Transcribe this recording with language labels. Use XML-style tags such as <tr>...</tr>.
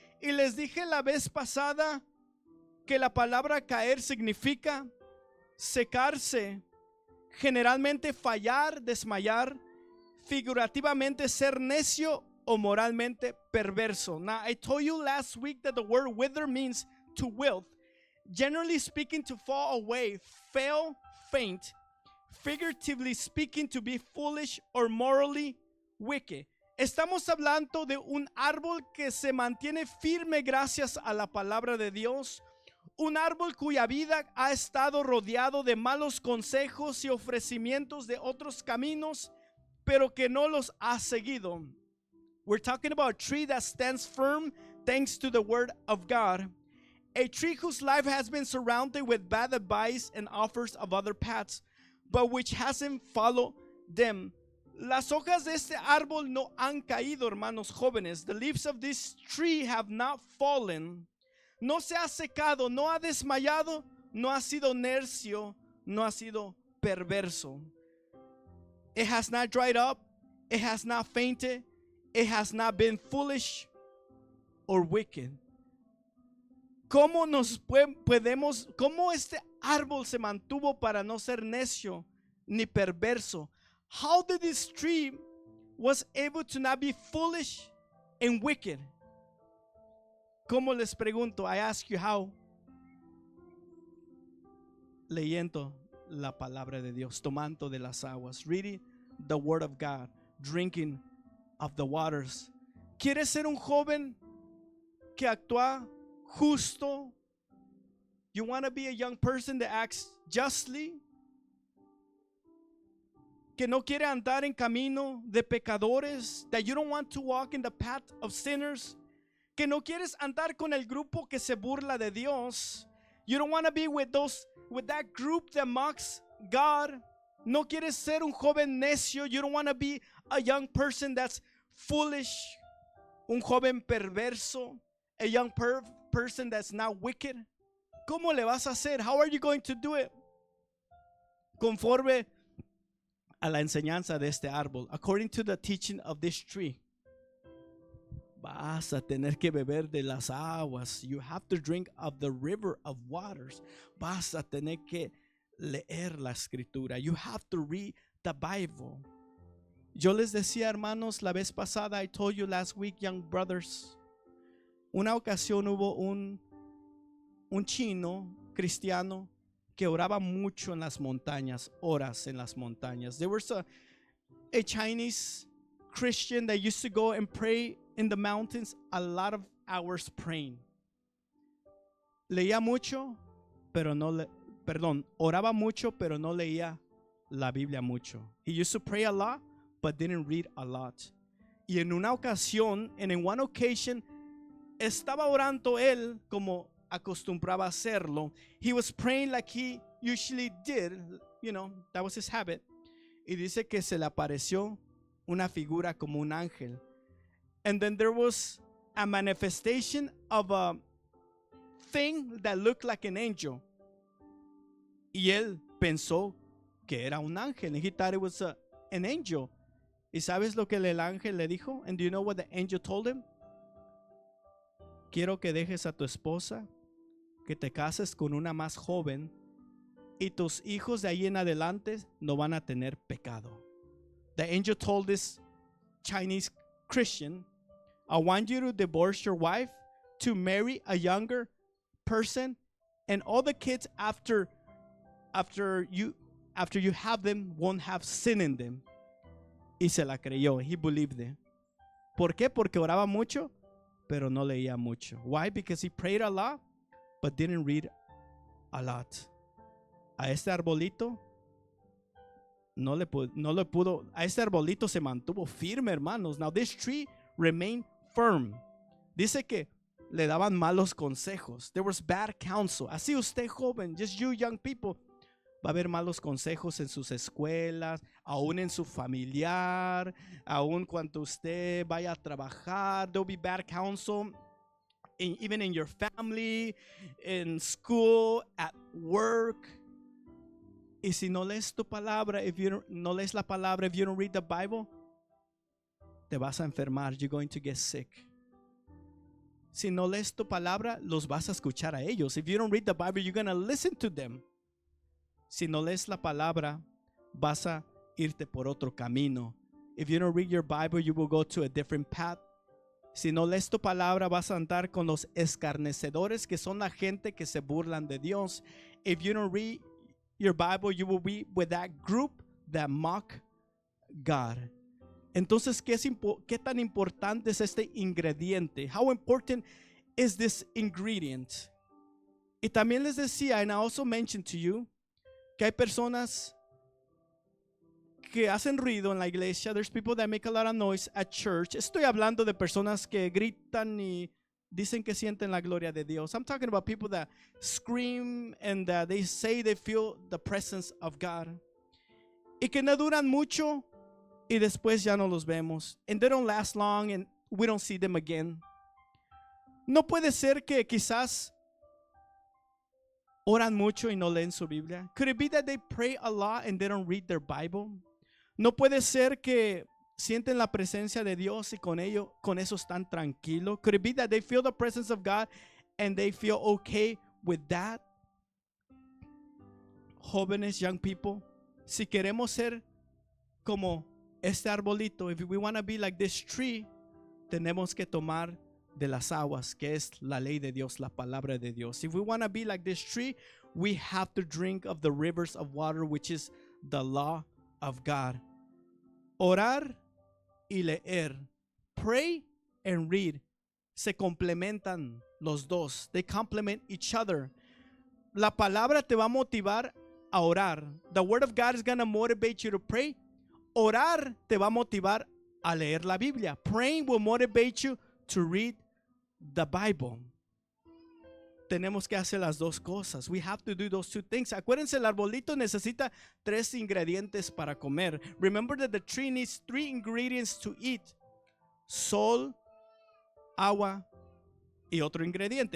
<es>Y les dije la vez pasada que la palabra caer significa secarse, generalmente fallar, desmayar, figurativamente ser necio o moralmente perverso.</es> <en>Now, I told you last week that the word wither means to wilt. Generally speaking, to fall away, fail, faint. Figuratively speaking, to be foolish or morally wicked.</en> <es>Estamos hablando de un árbol que se mantiene firme gracias a la palabra de Dios. Un árbol cuya vida ha estado rodeado de malos consejos y ofrecimientos de otros caminos, pero que no los ha seguido.</es> <en>We're talking about a tree that stands firm thanks to the word of God. A tree whose life has been surrounded with bad advice and offers of other paths, but which hasn't followed them.</en> <es>Las hojas de este árbol no han caído, hermanos jóvenes.</es> <en>The leaves of this tree have not fallen.</en> <es>No se ha secado, no ha desmayado, no ha sido necio, no ha sido perverso.</es> <en>It has not dried up, it has not fainted, it has not been foolish or wicked.</en> <es>¿Cómo cómo este árbol se mantuvo para no ser necio ni perverso?</es> <en>How did this tree was able to not be foolish and wicked?</en> <es>¿Cómo les pregunto?</es> <en>I ask you how.</en> <es>Leyendo la palabra de Dios, tomando de las aguas,</es> <en>reading the word of God, drinking of the waters.</en> <es>¿Quieres ser un joven que actúa justo?</es> <en>You want to be a young person that acts justly?</en> <es>Que no quiere andar en camino de pecadores?</es> <en>That you don't want to walk in the path of sinners?</en> <es>Que no quieres andar con el grupo que se burla de Dios?</es> <en>You don't want to be with that group that mocks God?</en> <es>No quieres ser un joven necio?</es> <en>You don't want to be a young person that's foolish,</en> <es>un joven perverso,</es> <en>a young person that's not wicked?</en> <es>¿Cómo le vas a hacer?</es> <en>How are you going to do it?</en> <es>Conforme a la enseñanza de este árbol,</es> <en>according to the teaching of this tree,</en> <es>vas a tener que beber de las aguas.</es> <en>You have to drink of the river of waters.</en> <es>Vas a tener que leer la escritura.</es> <en>You have to read the Bible.</en> <es>Yo les decía, hermanos, la vez pasada,</es> <en>I told you last week, young brothers,</en> <es>una ocasión hubo un chino cristiano que oraba mucho en las montañas, horas en las montañas.</es> <en>There was a Chinese Christian that used to go and pray in the mountains, a lot of hours praying.</en> <es>Leía mucho, pero oraba mucho, pero no leía la Biblia mucho.</es> <en>He used to pray a lot, but didn't read a lot.</en> <es>Y en una ocasión,</es> <en>and in one occasion,</en> <es>estaba orando él como acostumbraba hacerlo.</es> <en>He was praying like he usually did, you know, that was his habit.</en> <es>Y dice que se le apareció una figura como un ángel.</es> <en>And then there was a manifestation of a thing that looked like an angel.</en> <es>Y él pensó que era un ángel.</es> <en>And he thought it was an angel.</en> <es>¿Y sabes lo que el ángel le dijo?</es> <en>And do you know what the angel told him?</en> <es>Quiero que dejes a tu esposa, que te cases con una más joven y tus hijos de ahí en adelante no van a tener pecado.</es> <en>The angel told this Chinese Christian, I want you to divorce your wife, to marry a younger person, and all the kids after you have them won't have sin in them.</en> <es>Y se la creyó.</es> <en>He believed it.</en> <es>¿Por qué? Porque oraba mucho, pero no leía mucho.</es> <en>Why? Because he prayed a lot, but didn't read a lot.</en> <es>A este arbolito no le pudo. A este arbolito se mantuvo firme, hermanos.</es> <en>Now this tree remained firm.</en> <es>Dice que le daban malos consejos.</es> <en>There was bad counsel.</en> <es>Así usted joven,</es> <en>just you young people,</en> <es>va a haber malos consejos en sus escuelas, aún en su familiar, aún cuando usted vaya a trabajar.</es> <en>There will be bad counsel even in your family, in school, at work.</en> <es>Y si no lees tu palabra,</es> <en>if you</en> <es>no lees la palabra,</es> <en>if you don't read the Bible,</en> <es>te vas a enfermar.</es> <en>You're going to get sick.</en> <es>Si no lees tu palabra, los vas a escuchar a ellos.</es> <en>If you don't read the Bible, you're going to listen to them.</en> <es>Si no lees la palabra, vas a irte por otro camino.</es> <en>If you don't read your Bible, you will go to a different path.</en> <es>Si no lees tu palabra, vas a andar con los escarnecedores, que son la gente que se burlan de Dios.</es> <en>If you don't read your Bible, you will be with that group that mock God.</en> <es>Entonces, ¿qué tan importante es este ingrediente?</es> <en>How important is this ingredient?</en> <es>Y también les decía,</es> <en>and I also mentioned to you,</en> <es>que hay personas que hacen ruido en la iglesia.</es> <en>There's people that make a lot of noise at church.</en> <es>Estoy hablando de personas que gritan y dicen que sienten la gloria de Dios.</es> <en>I'm talking about people that scream and that they say they feel the presence of God.</en> <es>Y que no duran mucho y después ya no los vemos.</es> <en>And they don't last long and we don't see them again.</en> <es>No puede ser que quizás oran mucho y no leen su Biblia.</es> <en>Could it be that they pray a lot and they don't read their Bible?</en> <es>No puede ser que sienten la presencia de Dios y con eso están tranquilos.</es> <en>Could it be that they feel the presence of God and they feel okay with that?</en> <es>Jóvenes,</es> <en>young people,</en> <es>si queremos ser como este arbolito,</es> <en>if we want to be like this tree,</en> <es>tenemos que tomar de las aguas, que es la ley de Dios, la palabra de Dios.</es> <en>If we want to be like this tree, we have to drink of the rivers of water, which is the law of God.</en> <es>Orar y leer.</es> <en>Pray and read.</en> <es>Se complementan los dos.</es> <en>They complement each other.</en> <es>La palabra te va a motivar a orar.</es> <en>The word of God is going to motivate you to pray.</en> <es>Orar te va a motivar a leer la Biblia.</es> <en>Praying will motivate you to read the Bible.</en> <es>Tenemos que hacer las dos cosas.</es> <en>We have to do those two things.</en> <es>Acuérdense, el arbolito necesita 3 ingredientes para comer.</es> <en>Remember that the tree needs 3 ingredients to eat.</en> <es>Sol, agua, y otro ingrediente.</es>